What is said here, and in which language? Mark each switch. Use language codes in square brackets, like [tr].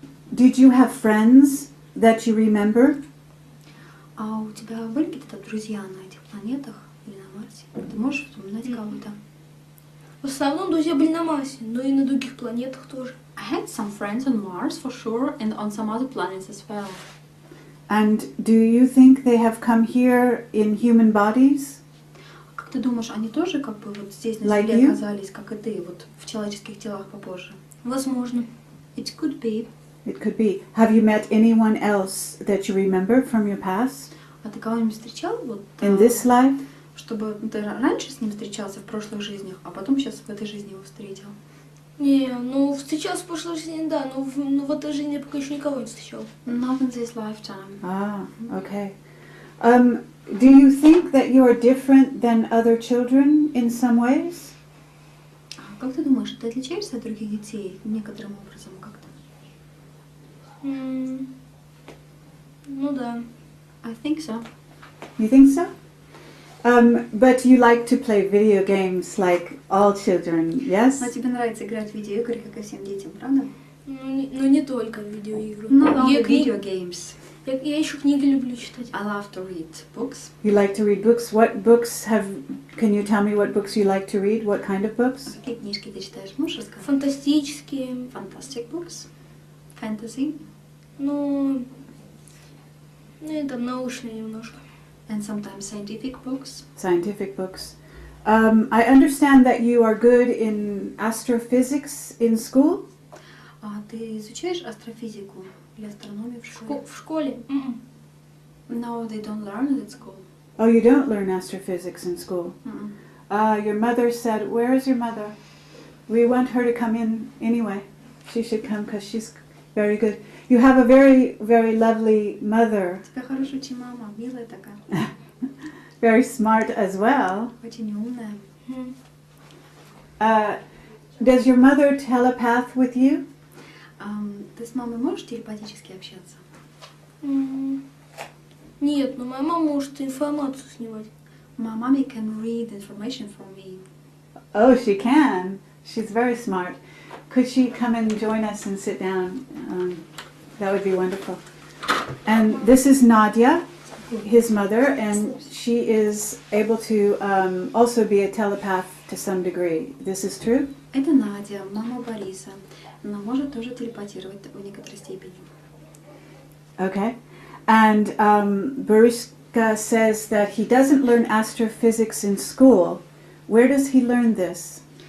[en] Did you have friends that you remember? [ru] А у тебя были какие-то друзья на этих планетах или на Марсе? Ты можешь вспоминать кого-то? В основном друзья были на Марсе, но и на других планетах тоже. [en] I had some friends on Mars for sure and on some other planets as well. And do you think they have come here in human bodies? [ru] Как ты думаешь, они тоже как бы вот здесь на [en] Like [ru] Земле [en] you? [ru] оказались, как и ты, вот в человеческих телах попозже? Возможно. [en] It could be. It could be. Have you met anyone else that you remember from your past [ru] А ты кого-нибудь встречал вот, [en] in this life? [ru] чтобы ты раньше с ним встречался в прошлых жизнях, а потом сейчас в этой жизни его встретил? Не, ну встречался в прошлой жизни, да, но в этой жизни я пока еще никого не встречал. [en] Not in this lifetime. Ah, okay. Do you think that you are different than other children in some ways? [ru] Как ты думаешь, ты отличаешься от других детей некоторым образом как-то? Ну да. [en] I think so. You think so? But you like to play video games like all children, yes? [ru] Но тебе нравится играть в видеоигры, как и всем детям, правда? Ну не только видеоигры. [en] Not only [ru] Я, [en] video games. [ru] я еще книги люблю читать. [en] I love to read books. You like to read books. What books can you tell me what books you like to read? What kind of books? [ru] Какие книжки ты читаешь? Можешь рассказать? Фантастические. [en] Fantastic books. Fantasy. [ru] Ну и там научные немножко. [en] And sometimes scientific books. Scientific books. I understand that you are good in astrophysics in school. [ru] А ты изучаешь астрофизику или астрономию в школе? В школе? [en] No, they don't learn it at school. Oh, you don't learn astrophysics in school. Your mother said, where is your mother? We want her to come in anyway. She should come because she's very good. You have a very, very lovely mother. [ru] У тебя хорошая очень мама, милая такая, [en] Very smart as well. [ru] очень умная. [en] Does your mother telepath with you? [ru] Ты с мамой можешь телепатически общаться? Нет, но моя мама может информацию снимать. [en] My mommy can read information from me. Oh, she can. She's very smart. Could she come and join us and sit down? That would be wonderful. And this is Nadia, his mother, and she is able to also be a telepath to some degree. This is true? [ru] Это Надя, мама Бориса. Она может тоже телепатировать в некоторой степени. [en] Okay. And Boriska says that he doesn't learn astrophysics in school. Where does he learn this?